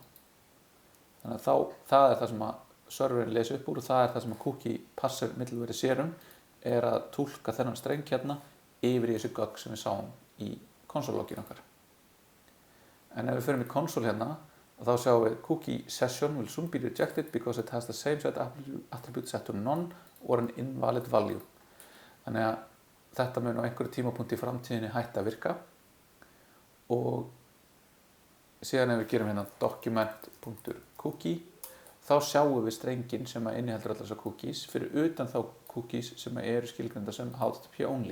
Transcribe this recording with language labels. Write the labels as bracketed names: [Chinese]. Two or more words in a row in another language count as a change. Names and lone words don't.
[Icelandic] Þannig að það er það sem að serverinn lesi upp úr og það er það sem að [English] cookie parser middleware [Icelandic] sérum er að túlka þennan streng yfir í þessu gögn sem við sáum í console-login okkar. En ef við förum í console þá sjáum við [English] cookie session will soon be rejected because it has the same set attribute set to none or an invalid value. [Icelandic] Þannig að þetta mun á einhverju tímapunkti í framtíðinni hætta að virka og síðan ef við gerum document.cookie þá sjáum við strengin sem inniheldur allar þessar cookies fyrir utan þá cookies sem eru skilgreinda sem [English] HTTP only.